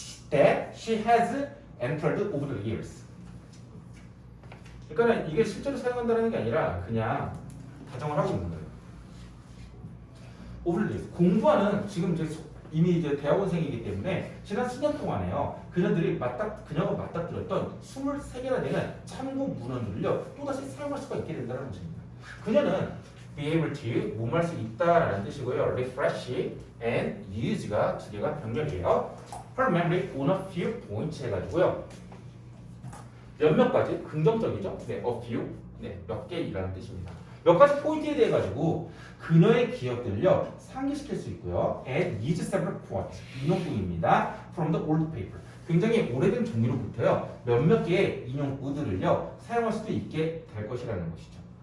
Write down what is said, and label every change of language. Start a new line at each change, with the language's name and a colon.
English: That she has entered over the years.
Korean: 그러니까 이게 실제로 사용한다는 게 아니라 그냥 가정을 하고 있는 거예요.
English: over the years.
Korean: 공부하는 지금 이미 이제 대학원생이기 때문에 지난 수년 동안에요. 그녀가 맞닥뜨렸던 23개나 되는 참고 문헌들을요 또다시 사용할 수가 있게 된다는 것입니다. 그녀는 be able to 몸할 수 있다라는 뜻이고요. refresh and use 가 두 개가 병렬이에요. her memory on a few points 해가지고요. 몇몇 가지 긍정적이죠. 네, a few. 네, 몇 개이라는 뜻입니다. 몇 가지 포인트에 대해 가지고 그녀의 기억들을요 상기시킬 수 있고요.
English: And use several quotes. 인용구입니다. From the old paper.
Korean: 굉장히 오래된 종이로부터요 몇몇 개의 인용구들을요 사용할 수도 있게 될 것이라는 것이죠.